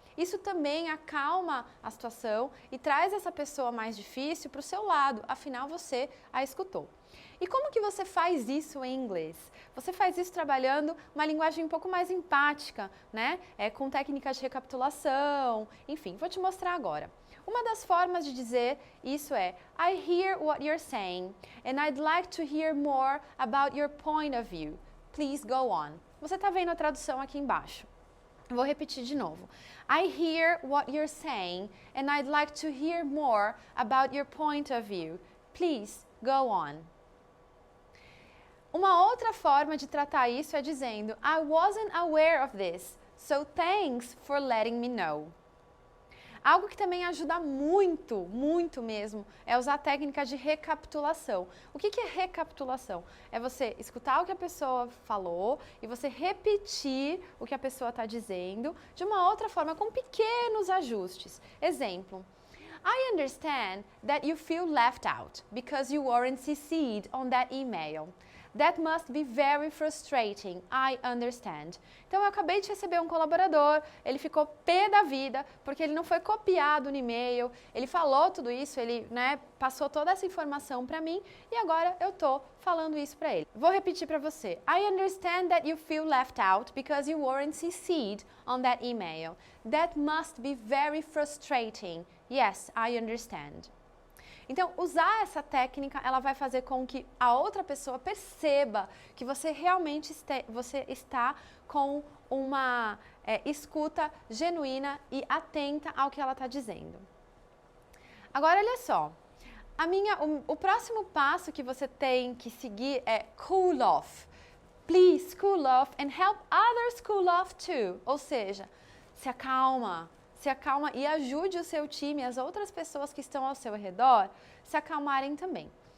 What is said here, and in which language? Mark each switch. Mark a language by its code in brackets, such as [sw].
[pt] Isso também acalma a situação e traz essa pessoa mais difícil para o seu lado, afinal você a escutou. E como que você faz isso em inglês? Você faz isso trabalhando uma linguagem um pouco mais empática, né? Com técnicas de recapitulação, enfim, vou te mostrar agora. Uma das formas de dizer isso é [en] I hear what you're saying and I'd like to hear more about your point of view. Please go on. [pt] Você está vendo a tradução aqui embaixo. Vou repetir de novo. [en] I hear what you're saying and I'd like to hear more about your point of view. Please go on. [pt] Uma outra forma de tratar isso é dizendo [en] I wasn't aware of this, so thanks for letting me know. [pt] Algo que também ajuda muito, muito mesmo, é usar técnicas de recapitulação. O que é recapitulação? É você escutar o que a pessoa falou e você repetir o que a pessoa está dizendo de uma outra forma, com pequenos ajustes. Exemplo. [en] I understand that you feel left out because you weren't CC'd on that email. That must be very frustrating, I understand. [pt] Então, eu acabei de receber um colaborador, ele ficou pé da vida, porque ele não foi copiado no e-mail, ele falou tudo isso, ele passou toda essa informação para mim e agora eu tô falando isso para ele. Vou repetir para você. [en] I understand that you feel left out because you weren't CC'd on that email. That must be very frustrating. Yes, I understand. [pt] Então, usar essa técnica, ela vai fazer com que a outra pessoa perceba que você realmente está com uma escuta genuína e atenta ao que ela está dizendo. Agora, olha só. O próximo passo que você tem que seguir é cool off. [en] Please cool off and help others cool off too. [pt] Ou seja, se acalma e ajude o seu time, as outras pessoas que estão ao seu redor, se acalmarem também.